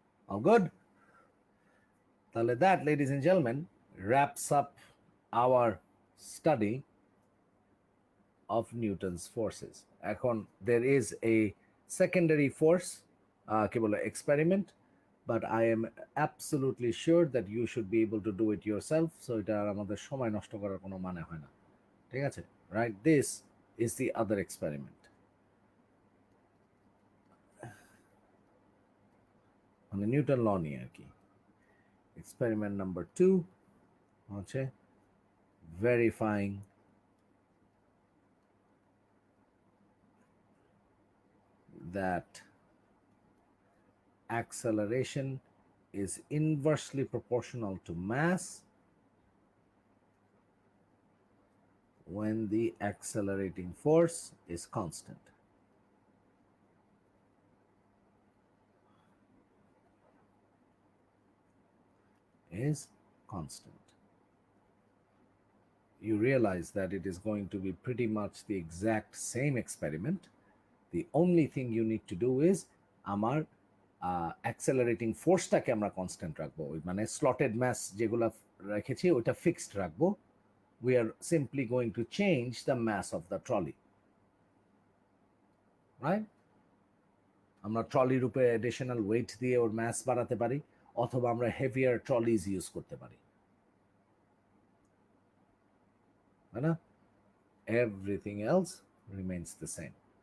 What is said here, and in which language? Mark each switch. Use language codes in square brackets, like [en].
[en] All good? তাহলে that, ladies and gentlemen, wraps up our study of Newton's forces. এখন there is a secondary force, [bn] কি বলে, [en] experiment, but I am absolutely sure that you should be able to do it yourself, so [bn] এটা আর আমাদের সময় নষ্ট করার কোনো মানে হয় না, ঠিক আছে? [en] Right, this is the other experiment, [bn] মানে নিউটন ল নিয়ে আর কি। এক্সপেরিমেন্ট নাম্বার 2 হচ্ছে [en] verifying that acceleration is inversely proportional to mass when the accelerating force is constant. Is constant. You realize that it is going to be pretty much the exact same experiment. The only thing you need to do is [bn] আমার accelerating ফোর্সটাকে আমরা constant রাখবো, মানে slotted mass যেগুলো রেখেছি ওইটা fixed রাখবো। [en] We are simply going to change the mass of the trolley, right? [bn] আমরা ট্রলির উপরে অ্যাডিশনাল ওয়েট দিয়ে ওর ম্যাস বাড়াতে পারি, অথবা আমরা হেভিয়ার ট্রলিজ ইউজ করতে পারি, তাই না? [en] Everything else remains the same.